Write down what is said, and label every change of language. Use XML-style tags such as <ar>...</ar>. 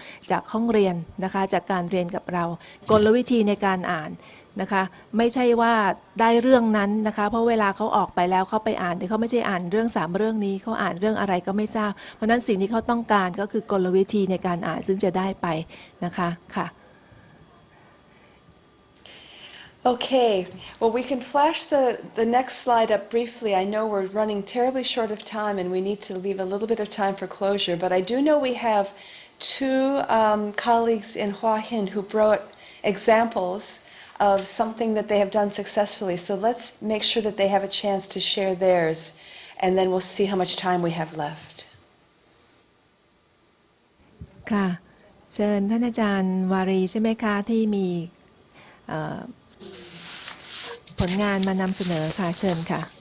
<th>จากห้องเรียนนะคะจากการเรียนกับเรากลวิธีในการอ่านนะคะไม่ใช่ว่าได้เรื่องนั้นนะคะเพราะเวลาเขาออกไปแล้วเขาไปอ่านเขาไม่ใช่อ่านเรื่อง3เรื่องนี้เขาอ่านเรื่องอะไรก็ไม่ทราบเพราะนั้นสิ่งที่เขาต้องการก็คือกลวิธีในการอ่านซึ่งจะได้ไปนะคะค่ะ</th> <en>Okay, well, we can flash the next slide up briefly. I know we're running terribly short of time and we need to leave a little bit of time for closure, but I do know we have two colleagues in Hua Hin who brought examples of something that they have done successfully. So let's make sure that they have a chance to share theirs, and then we'll see how much time we have left.</en> <th>ค่ะเชิญท่านอาจารย์วารีใช่ไหมคะที่มีผลงานมานำเสนอค่ะเชิญค่ะ</th>